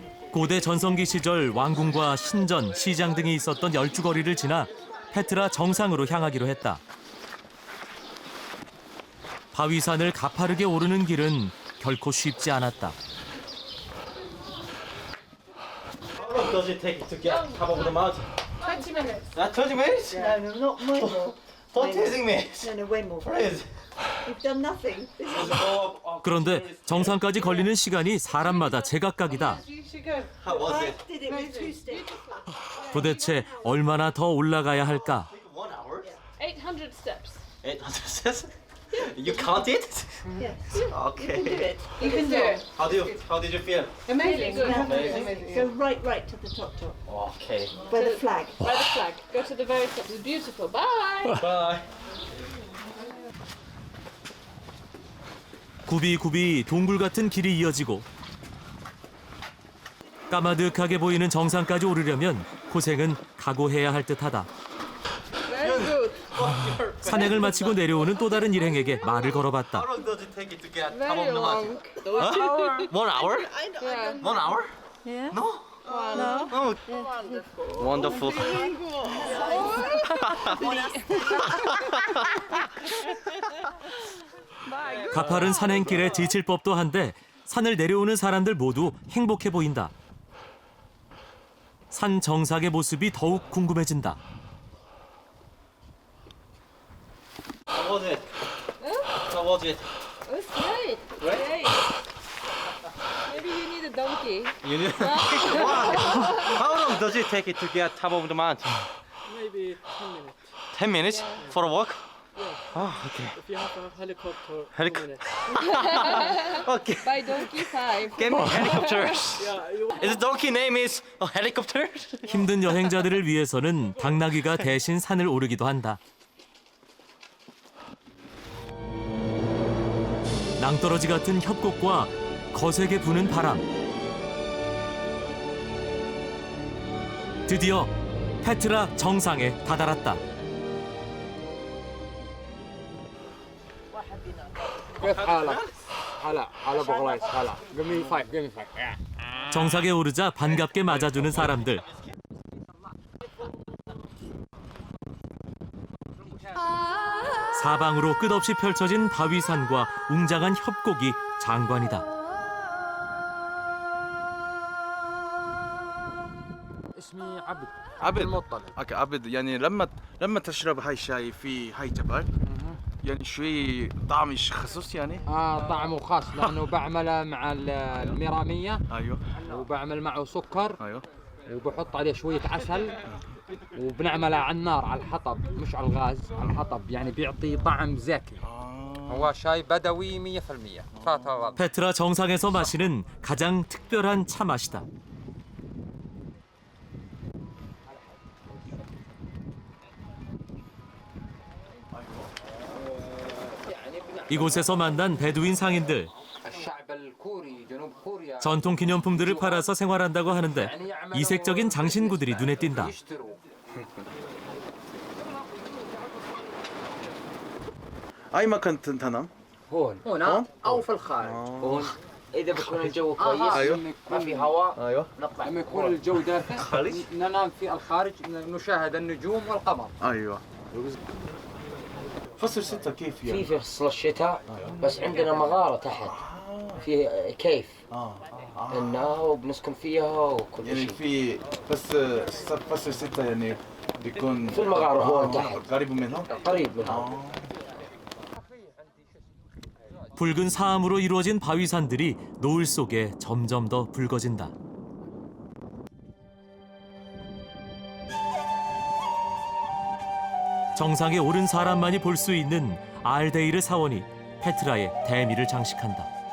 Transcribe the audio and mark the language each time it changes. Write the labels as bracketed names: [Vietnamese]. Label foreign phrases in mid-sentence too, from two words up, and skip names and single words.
[Korean] 고대 전성기 시절 왕궁과 신전, 시장 등이 있었던 열주거리를 지나 페트라 정상으로 향하기로 했다. 바위산을 가파르게 오르는 길은 결코 쉽지 않았다. [English] How long does it take to get top of the mountain? 20 minutes. 20 minutes? No, no, not more. Don't teasing me. No, no, way more. Please. You've done nothing. This is [Korean] 그런데 정상까지 걸리는 시간이 사람마다 제각각이다. [English] How was I it? did it with 2 steps. [Korean] 도대체 얼마나 더 올라가야 할까? [English] 1 hour? 800 steps. 800 steps? You count it? Yes. Okay. You can do it. You can do it. How did you feel? Amazing. Amazing. Go right to the top. Okay. By the flag. By the flag. Go to the very top. It's beautiful. Bye. Bye. [Korean] 굽이굽이 동굴 같은 길이 이어지고 까마득하게 보이는 정상까지 오르려면 고생은 각오해야 할 듯하다. [English] Very good. [Korean] 산행을 마치고 내려오는 또 다른 일행에게 말을 걸어봤다. [English] How long does it take it to get top Very of the long. mountain? 1 hour? Yeah. 1 hour? Yeah. No. No. Oh, Wonderful. wonderful. [Korean] 가파른 산행길에 지칠 법도 한데 산을 내려오는 사람들 모두 행복해 보인다. 산 정상의 모습이 더욱 궁금해진다. [English] How was it? How was it? It was great. Great. Maybe you need a donkey. You need How long does it take it to get top of the mountain? Maybe 10 minutes. 10 minutes for a walk? Yeah. Oh, okay. If you have a helicopter, 2 Helic- minutes. Okay. By donkey 5. Get me helicopters. Yeah, you Is the donkey name is a helicopter? [Korean] 힘든 여행자들을 위해서는 당나귀가 대신 산을 오르기도 한다. 낭떠러지 같은 협곡과 거세게 부는 바람. 드디어 페트라 정상에 다다랐다. [Arabic] كيف حالك؟ هلا هلا بغلايس هلا [English] give me 5 give me 5 [Korean] 정상에 오르자 반갑게 맞아주는 사람들. 사방으로 끝없이 펼쳐진 바위산과 웅장한 협곡이 장관이다. [Arabic] اسمي عبد عبد المطلب اوكي عبد يعني لما تشرب هاي الشاي في هاي جبل يعني شوي طعم خصوص يعني طعمه خاص لانه بعمله مع الميراميه ايوه وبعمل معه سكر ايوه وبحط عليه شويه عسل وبنعمله على النار على الحطب مش على الغاز على الحطب يعني بيعطي طعم زاكي هو شاي بدوي 100% [Korean] 페트라 정상에서 마시는 가장 특별한 차 맛이다. 이곳에서 만난 베두인 상인들. [Arabic] الشعب الكوري جنوب كوريا [Korean] 전통 기념품들을 팔아서 생활한다고 하는데 이색적인 장신구들이 눈에 띈다. [Arabic] يشتروا اي مكان تنام؟ هون هنا او في الخارج هون اذا بكون الجو كويس أيوه. ما في هواء ايوه نطلع لما يكون الجو دافئ خارج؟ ننام في الخارج نشاهد النجوم والقمر ايوه فصل 6 كيف يعني؟ في فصل الشتاء بس عندنا مغارة تحت في كيف لنا وبنسكن فيها وكل يعني شيء في بس فصل 6 يعني بيكون في المغارة هون تحت قريب منهم؟ قريب منهم [Korean] 붉은 사암으로 이루어진 바위산들이 노을 속에 점점 더 붉어진다. 정상에 오른 사람만이 볼 수 있는 알데이르 사원이 페트라의 대미를 장식한다.